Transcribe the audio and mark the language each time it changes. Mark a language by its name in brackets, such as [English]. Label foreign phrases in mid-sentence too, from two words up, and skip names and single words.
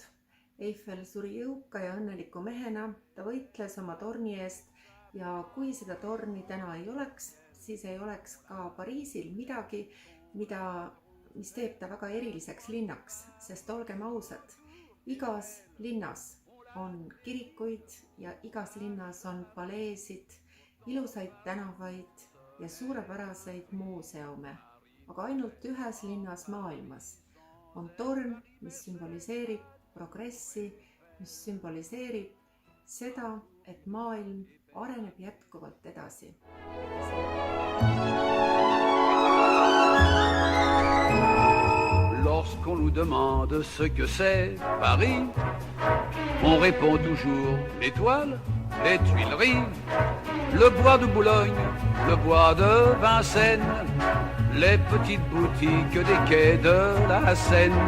[Estonian] Eiffel suri jõuka ja õnneliku mehena, ta võitles oma torni eest ja kui seda torni täna ei oleks, siis ei oleks ka Pariisil midagi, mis teeb ta väga eriliseks linnaks, sest olgem ausad, igas linnas on kirikuid ja igas linnas on paleesid, ilusaid tänavaid ja suurepäraseid muuseume. Aga ainult ühes linnas maailmas on torn, mis sümboliseerib progressi, mis symboliseerib seda, et maailm areneb jätkuvalt edasi. [French] Lorsqu'on nous demande ce que c'est Paris, on répond toujours l'étoile, les Tuileries, le bois de Boulogne, le bois de Vincennes, les petites boutiques des quais de la Seine.